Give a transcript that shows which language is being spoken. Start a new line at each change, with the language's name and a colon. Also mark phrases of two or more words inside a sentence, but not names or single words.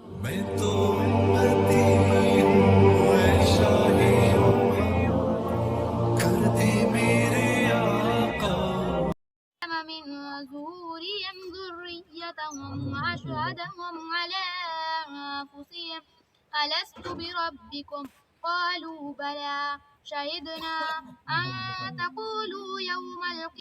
Urdu: मैं तो उम्मती हूँ, ऐ शाहे कर दे मेरे आका।
Arabic: من ظهورهم ذريتهم وأشهدهم على أنفسهم ألست بربكم قالوا بلى شهدنا أن تقولوا يوم القيامة